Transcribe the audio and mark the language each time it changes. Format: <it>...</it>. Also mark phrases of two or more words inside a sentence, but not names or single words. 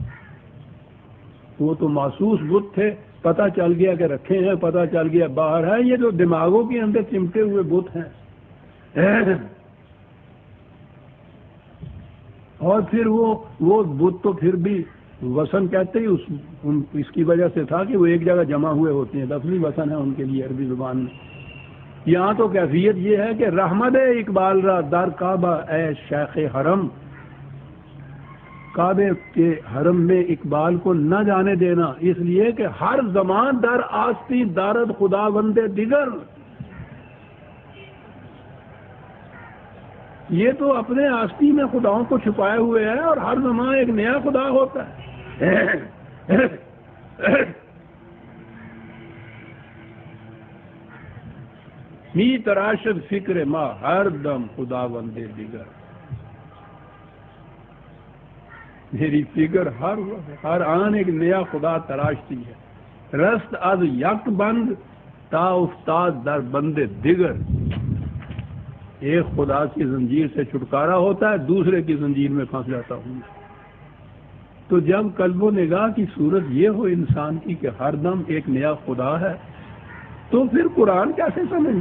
<ur>وہ تو محسوس بت تھے، پتہ چل گیا کہ رکھے ہیں، پتہ چل گیا باہر ہے، یہ جو دماغوں کے اندر چمٹے ہوئے بت ہیں، اور پھر وہ بت تو پھر بھی وثن کہتے ہی اس کی وجہ سے تھا کہ وہ ایک جگہ جمع ہوئے ہوتے ہیں، لفظی وثن ہے ان کے لیے عربی زبان میں۔ یہاں تو کیفیت یہ ہے کہ</ur> <fa>رحمت اقبال را در کعبہ اے شیخ حرم،</fa> <ur>کعبے کے حرم میں اقبال کو نہ جانے دینا، اس لیے کہ</ur> <fa>ہر زمان در آستی دارد خدا بندے دیگر۔</fa> <ur>یہ تو اپنے آستی میں خداؤں کو چھپائے ہوئے ہے، اور ہر زمان ایک نیا خدا ہوتا ہے۔</ur> <fa>می تراشد فکر ما ہر دم خدا بندے دیگر،</fa> <ur>میری فکر ہر آن ایک نیا خدا تراشتی ہے۔</ur> <fa>رست از یک بند تا افتاد در بندے دیگر،</fa> <ur>ایک خدا کی زنجیر سے چھٹکارا ہوتا ہے، دوسرے کی زنجیر میں پھنس جاتا ہوں۔ تو جب قلب و نگاہ کی صورت یہ ہو انسان کی کہ ہر دم ایک نیا خدا ہے، تو پھر قرآن کیسے سمجھیں؟</ur>